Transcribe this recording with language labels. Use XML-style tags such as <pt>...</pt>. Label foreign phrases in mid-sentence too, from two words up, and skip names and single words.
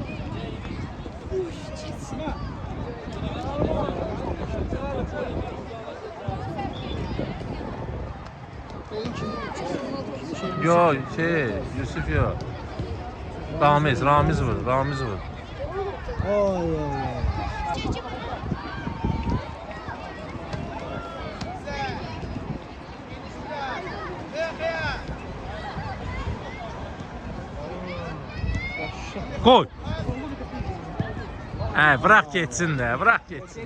<az>Yo, Yusuf yo. Ramiz vur, Ramiz vur. Ay ay ay.</az> <tr>Koy. Bırak geçsin de, bırak geçsin.</tr>